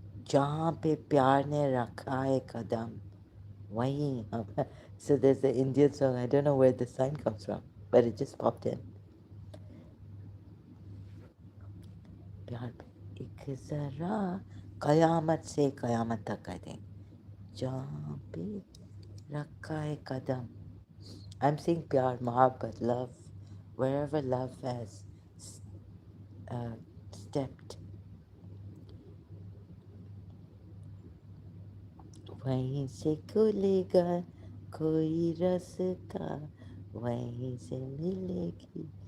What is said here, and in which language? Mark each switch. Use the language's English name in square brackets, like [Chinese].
[Hindi] जहाँ पे प्यार ने रखा है कदम वहीं हम. [English] So there's the Indian song. I don't know where the sign comes from, but it just popped in. [Hindi] प्यार एक जरा कयामत से कयामत तक, [English] I think. [Hindi] जहाँ पे रखा है कदम. [English] I'm saying [Hindi] प्यार, mohabbat, [English] love, wherever love has stepped, [Hindi] वहीं से खुलेगा कोई रास्ता, वहीं से मिलेगी.